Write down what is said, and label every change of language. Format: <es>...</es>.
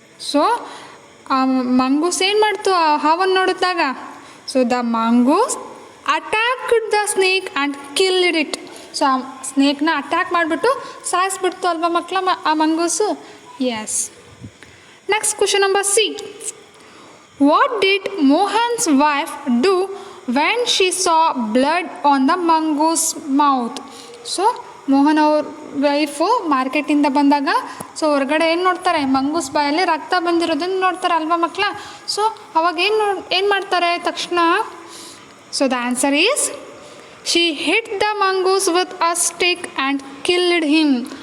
<kn>So ಆ ಮಂಗೂಸ್ ಏನು ಮಾಡ್ತು ಆ ಹಾವನ್ನು ನೋಡಿದಾಗ?</kn> <en>So the mongoose attacked the snake and killed it.</en> <kn>So ಆ ಸ್ನೇಕ್ನ ಅಟ್ಯಾಕ್ ಮಾಡಿಬಿಟ್ಟು ಸಾಯಿಸ್ಬಿಡ್ತು ಅಲ್ವಾ ಮಕ್ಕಳ ಆ ಮಂಗೂಸು.</kn> <en>Yes. Next question number C. What did Mohan's wife do when she saw blood on the mongoose mouth?</en> <kn>So Mohan ಅವ್ರ ವೈಫು ಮಾರ್ಕೆಟಿಂದ ಬಂದಾಗ ಸೊ ಹೊರಗಡೆ ಏನು ನೋಡ್ತಾರೆ? ಮಂಗೂಸ್ ಬಾಯಲ್ಲಿ ರಕ್ತ ಬಂದಿರೋದನ್ನು ನೋಡ್ತಾರೆ ಅಲ್ವಾ ಮಕ್ಕಳ. ಸೊ ಅವಾಗ ಏನು ಮಾಡ್ತಾರೆ ತಕ್ಷಣ?</kn> <en>So the answer is she hit the mongoose with a stick and killed him.</en>